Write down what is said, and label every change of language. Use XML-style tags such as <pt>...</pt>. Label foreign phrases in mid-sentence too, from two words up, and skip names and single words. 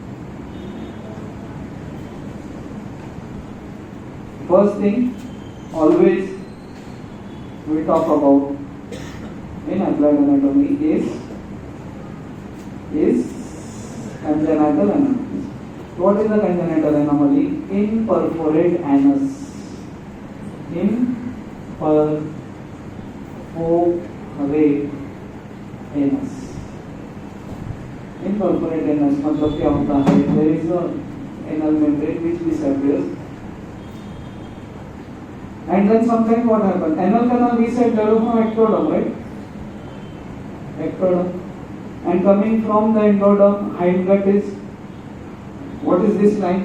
<en>First thing, always we talk about in applied anatomy is congenital anomaly. What is the congenital anomaly? Imperforate anus. Imperforate anus. Imperforate anus</en> <hi>मतलब क्या होता है?</hi> <en>There is a anal membrane which disappears, and then sometimes what happens? Anal canal we said develop from ectoderm, right? Ectoderm, and coming from the endoderm, hindgut is what is this line?</en>